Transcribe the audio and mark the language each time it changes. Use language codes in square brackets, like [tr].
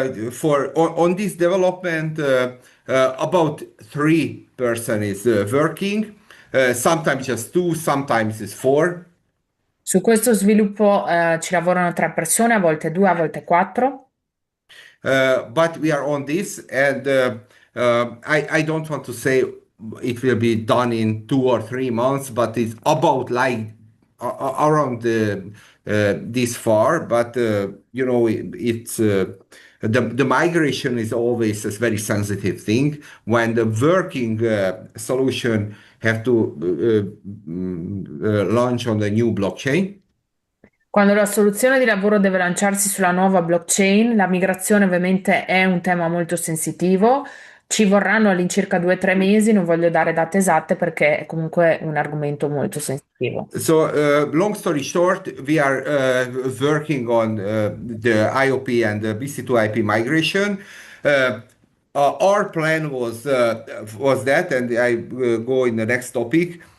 [en] For on this development, about 3 person is working. Sometimes just two, sometimes it's four. [it] Su questo sviluppo ci lavorano 3 persone, a volte 2, a volte 4. [en] But we are on this, and I don't want to say it will be done in 2 or 3 months, but it's about like around this far. But it's the migration is always a very sensitive thing when the working solution have to launch on the new blockchain. [it] Quando la soluzione di lavoro deve lanciarsi sulla nuova blockchain, la migrazione ovviamente è un tema molto sensitivo. Ci vorranno all'incirca 2 o 3 mesi, non voglio dare date esatte perché è comunque un argomento molto sensitivo. [en] So, long story short, we are working on the IOP and the BC2IP migration. our plan was that, and I go in the next topic.